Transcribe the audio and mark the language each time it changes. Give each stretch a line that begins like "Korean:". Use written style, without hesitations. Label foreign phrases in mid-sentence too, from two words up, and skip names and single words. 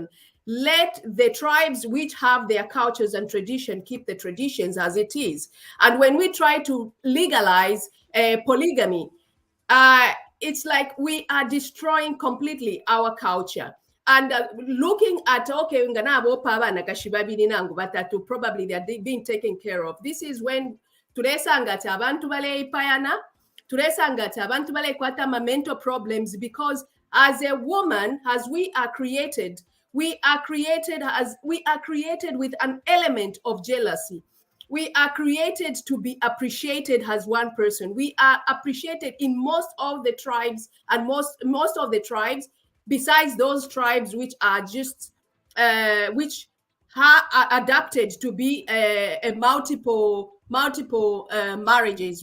English: Let the tribes which have their cultures and tradition keep the traditions as it is. And when we try to legalize polygamy, it's like we are destroying completely our culture. And looking at, okay, probably they're being taken care of. This is when
Bemba: tulesanga ti abantu baleyipayana, tulesanga ti abantu balekwata ma
English: mental problems, because as a woman, as we are created with an element of jealousy. We are created to be appreciated as one person. We are appreciated in most of the tribes, and most of the tribes, besides those tribes which are just which are adapted to be a multiple marriages.